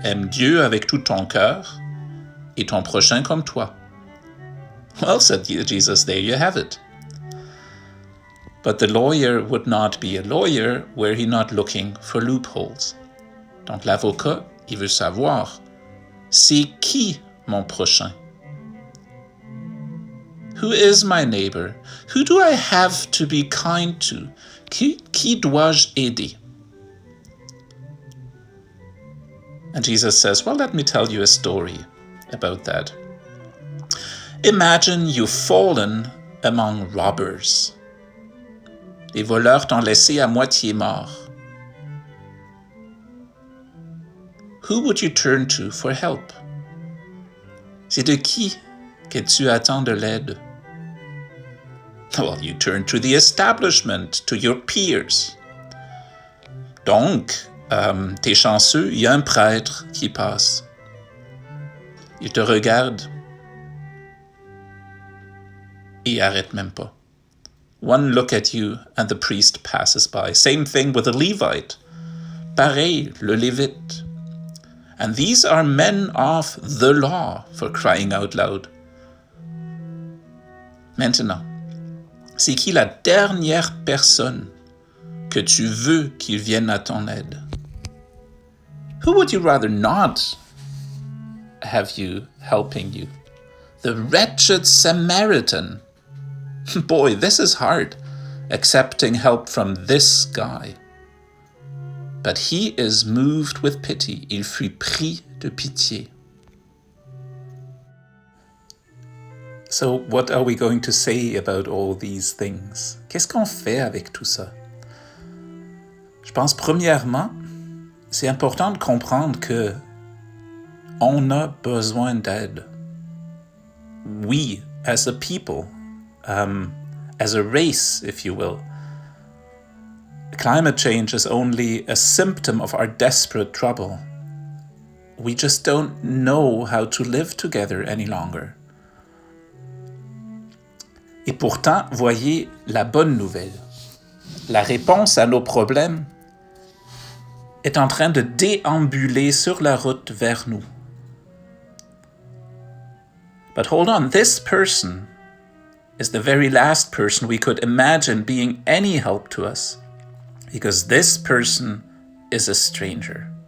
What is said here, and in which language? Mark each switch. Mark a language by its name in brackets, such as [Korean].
[French] Aime Dieu avec tout ton cœur et ton prochain comme toi." [English] Well, said Jesus, there you have it. But the lawyer would not be a lawyer were he not looking for loopholes. [French] Donc l'avocat, il veut savoir, c'est qui mon prochain? [English] Who is my neighbor? Who do I have to be kind to? [French] Qui dois-je aider? [English] And Jesus says, well, let me tell you a story about that. Imagine you've fallen among robbers. [French] Les voleurs t'ont laissé à moitié mort. [English] Who would you turn to for help? [French] C'est de qui que tu attends de l'aide? [English] Well, you turn to the establishment, to your peers. [French] Donc, t'es chanceux, il y a un prêtre qui passe. Il te regarde et arrête même pas. [English] One look at you and the priest passes by. Same thing with a Levite. [French] Pareil, le Lévite. [English] And these are men of the law, for crying out loud. [French] Maintenant, c'est qui la dernière personne que tu veux qu'il vienne à ton aide? [English] Who would you rather not have you helping you? The wretched Samaritan. Boy, this is hard, accepting help from this guy. But he is moved with pity. [French] Il fut pris de pitié. [English] So, what are we going to say about all these things? [French] Qu'est-ce qu'on fait avec tout ça? Je pense, premièrement, c'est important de comprendre que on a besoin d'aide. [English] We, as a people, as a race, if you will. Climate change is only a symptom of our desperate trouble. We just don't know how to live together any longer. [French] Et pourtant, voyez la bonne nouvelle. La réponse à nos problèmes est en train de déambuler sur la route vers nous. [English] But hold on, this person is the very last person we could imagine being any help to us, because this person is a stranger.